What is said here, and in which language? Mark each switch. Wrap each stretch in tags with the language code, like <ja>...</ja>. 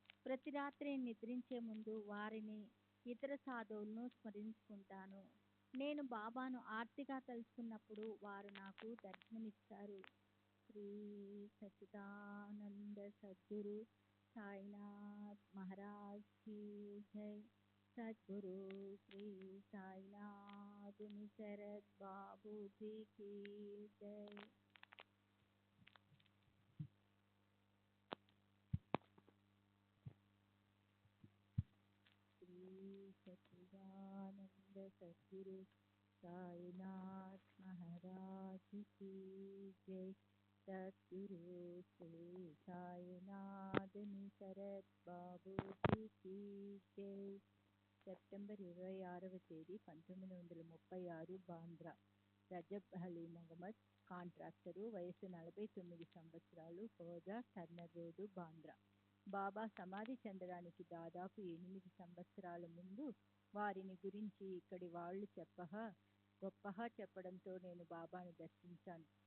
<te>ప్రతి రాత్రి నిద్రించే ముందు వారిని, ఇతర సాధువులను స్మరించుకుంటాను. నేను బాబాను ఆర్తిగా తలుచుకున్నప్పుడు వారు నాకు దర్శనమిస్తారు.</te> <hi>శ్రీ సచ్చిదానంద సద్గురు సాయినాథ్ మహారాజ్ की जय. सद्गुरु श्री साईनाथ निसरद बाबू जी की जय. श्री सच्चिदानंद सद्गुरु साईनाथ महाराज की जय. सद्गुरु श्री साईनाथ निसरद बाबू जी की जय.</hi> <te>సెప్టెంబర్ 26వ తేదీ 1936 బాంద్రా. రజబ్ అలీ మొహమ్మద్, కాంట్రాక్టరు, వయసు 49 సంవత్సరాలు, హోదా టర్నర్ రోడ్డు, బాంద్రా. బాబా సమాధి చెందడానికి దాదాపు 8 సంవత్సరాల ముందు వారిని గురించి ఇక్కడి వాళ్ళు గొప్పగా చెప్పడంతో నేను బాబాను దర్శించాను.</te>